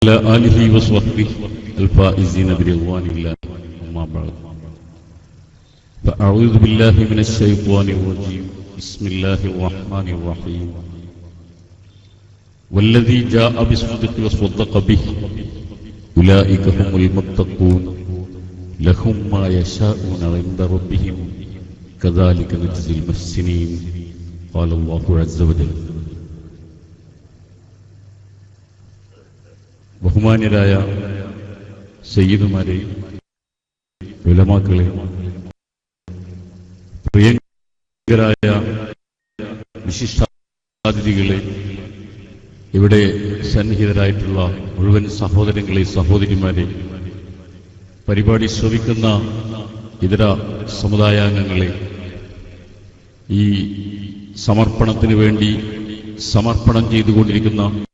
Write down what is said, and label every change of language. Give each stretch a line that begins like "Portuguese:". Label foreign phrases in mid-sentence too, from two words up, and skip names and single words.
Arabic: على آله وصحبه الفائزين برضوان الله أما بعد فأعوذ بالله من الشيطان الرجيم بسم الله الرحمن الرحيم والذي جاء بالصدق وصدق به أولئك هم المتقون لهم ما يشاءون عند ربهم كذلك نجزي المحسنين قال الله عز وجل.
Malayalam: ബഹുമാന്യരായ സയ്യിദുമാരെ, ഉലമാക്കളെ, പ്രിയങ്കരായ വിശിഷ്ടാതിഥികളെ, ഇവിടെ സന്നിഹിതരായിട്ടുള്ള മുഴുവൻ സഹോദരങ്ങളെ, സഹോദരിമാരെ, പരിപാടി ശ്രവിക്കുന്ന ഇതര സമുദായാംഗങ്ങളെ, ഈ സമർപ്പണത്തിന് വേണ്ടി സമർപ്പണം ചെയ്തുകൊണ്ടിരിക്കുന്ന